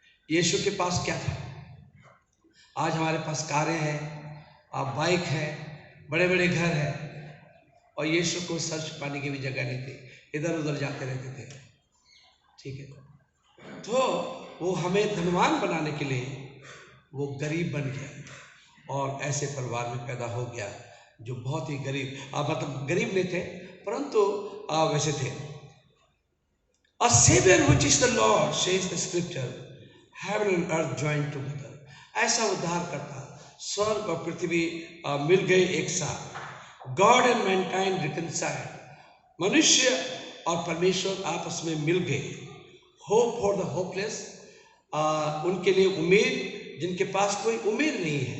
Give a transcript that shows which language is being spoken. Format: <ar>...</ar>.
<hi>यीशु के पास क्या था? आज हमारे पास कारें हैं, बाइक है, बड़े बड़े घर हैं, और यीशु को सर छुपाने की भी जगह नहीं थी, इधर उधर जाते रहते थे। ठीक है, तो वो हमें धनवान बनाने के लिए वो गरीब बन गया और ऐसे परिवार में पैदा हो गया जो बहुत ही गरीब, मतलब गरीब नहीं थे परंतु वैसे थे।</hi> <en>A savior which is the Lord, says the scripture, heaven and earth joined together.</en> <hi>ऐसा उद्धार करता, स्वर्ग और पृथ्वी मिल गए एक साथ।</hi> <en>God and mankind reconciled,</en> <hi>मनुष्य और परमेश्वर आपस में मिल गए।</hi> <en>Hope for the hopeless,</en> <hi>उनके लिए उम्मीद जिनके पास कोई उम्मीद नहीं है।</hi>